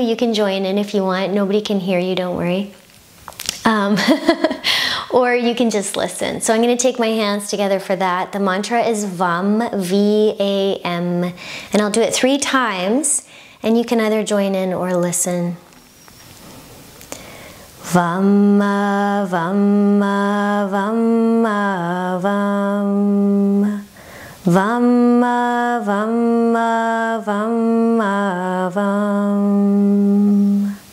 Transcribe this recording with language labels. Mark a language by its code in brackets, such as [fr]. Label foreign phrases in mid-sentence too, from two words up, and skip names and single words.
[en] You can join in if you want. Nobody can hear you, don't worry. Or you can just listen. So I'm gonna take my hands together for that. The mantra is VAM, V-A-M, and I'll do it 3 times, and you can either join in or listen. [sa] Vamma, vamma, vamma, vam. Vamma, vamma, vamma, vam.